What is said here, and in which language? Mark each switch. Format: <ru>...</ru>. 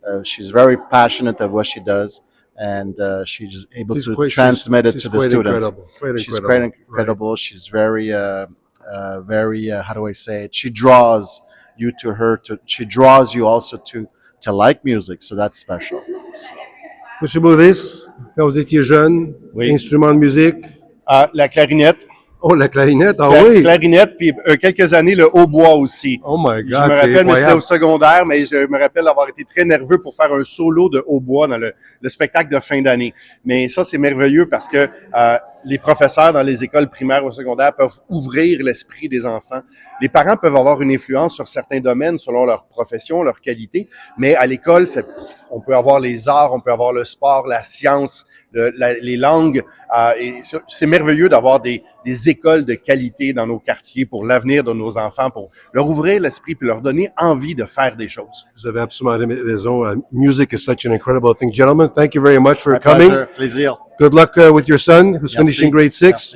<en>She's very passionate of what she does, and she's able to transmit it to the students. She's quite incredible. Right. She's very, very. How do I say it? She draws you to her. She draws you also to like music. So that's special.</en> <fr>Monsieur Boris, quand vous étiez jeune, Oui. instrument de musique? La clarinette. Oh, la clarinette, ah oui! Clarinette, puis quelques années, le hautbois aussi.</fr> <en>Oh my God,</en> <fr>je me rappelle, mais c'était au secondaire, mais je me rappelle avoir été très nerveux pour faire un solo de hautbois dans le spectacle de fin d'année. Mais ça, c'est merveilleux parce que les professeurs dans les écoles primaires ou secondaires peuvent ouvrir l'esprit des enfants. Les parents peuvent avoir une influence sur certains domaines selon leur profession, leur qualité, mais à l'école, on peut avoir les arts, on peut avoir le sport, la science, les langues. Et c'est merveilleux d'avoir des écoles de qualité dans nos quartiers pour l'avenir de nos enfants, pour leur ouvrir l'esprit puis leur donner envie de faire des choses. Vous avez absolument raison.</fr> <en>Music is such an incredible thing. Gentlemen, thank you very much for coming.</en> <fr>Plaisir.</fr> <en>Good luck with your son, who's finishing grade 6.</en>